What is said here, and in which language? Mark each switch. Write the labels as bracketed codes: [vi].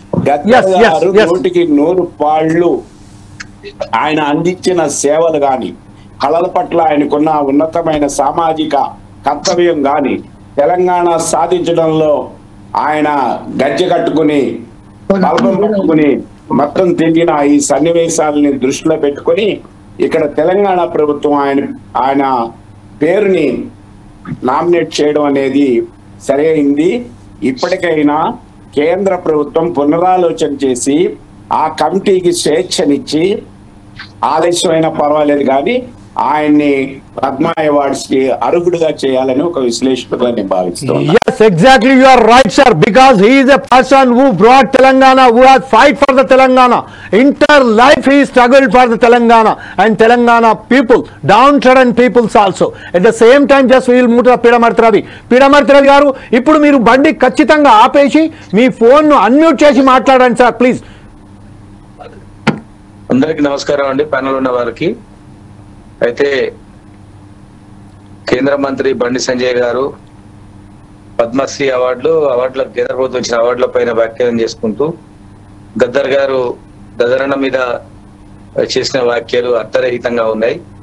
[te] గద్దర్ గారు 100కి 100 ఆయన అందించిన సేవలు గాని, కళల పట్ల ఆయనకున్న ఉన్నతమైన సామాజిక కర్తవ్యం గాని, తెలంగాణ సాధించడంలో ఆయన గజ్జె కట్టుకుని బల్బం పట్టుకుని మొత్తం తిరిగిన ఈ సన్నివేశాలని దృష్టిలో పెట్టుకుని ఇక్కడ తెలంగాణ ప్రభుత్వం ఆయన పేరుని నామినేట్ చేయడం అనేది సరైంది. ఇప్పటికైనా కేంద్ర ప్రభుత్వం పునరాలోచన చేసి ఆ కమిటీకి స్వేచ్ఛనిచ్చి ఆలస్యమైనా పర్వాలేదు కానీ ఆయన్ని పద్మ అవార్డ్స్ కి అర్హుడుగా చేయాలని ఒక విశ్లేషకుడుగా నేను భావిస్తున్నాను. [en] Yes, exactly, you are right, sir, because he is a person who brought Telangana, who has fight for the Telangana. Entire life he struggled for the Telangana and Telangana people, downtrodden peoples also. At the same time, just we will move to Pidamarti Ravi garu, [te] ఇప్పుడు మీరు బండి ఖచ్చితంగా ఆపేసి మీ phone ను unmute చేసి మాట్లాడండి sir please. అందరికి నమస్కారం అండి, ప్యానెల్ ఉన్న వారికి. అయితే కేంద్ర మంత్రి బండి సంజయ్ గారు పద్మశ్రీ అవార్డులకు కేంద్ర ప్రభుత్వం ఇచ్చిన అవార్డుల పైన వ్యాఖ్యానం చేసుకుంటూ గద్దరన్న మీద చేసిన వ్యాఖ్యలు అర్థరహితంగా ఉన్నాయి.